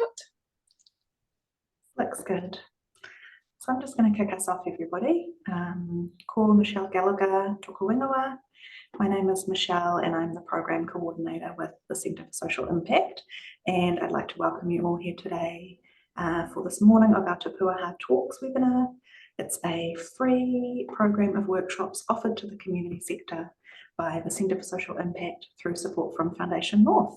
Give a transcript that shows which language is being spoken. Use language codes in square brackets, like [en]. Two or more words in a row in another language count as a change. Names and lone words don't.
[en] Looks good. So I'm just going to kick us off, everybody. [mi] Ko Michelle Gallagher, tōku ingoa. [en] My name is Michelle and I'm the Program Coordinator with the Centre for Social Impact. And I'd like to welcome you all here today for this morning of our Te Puaha Talks webinar. It's a free program of workshops offered to the community sector by the Centre for Social Impact through support from Foundation North.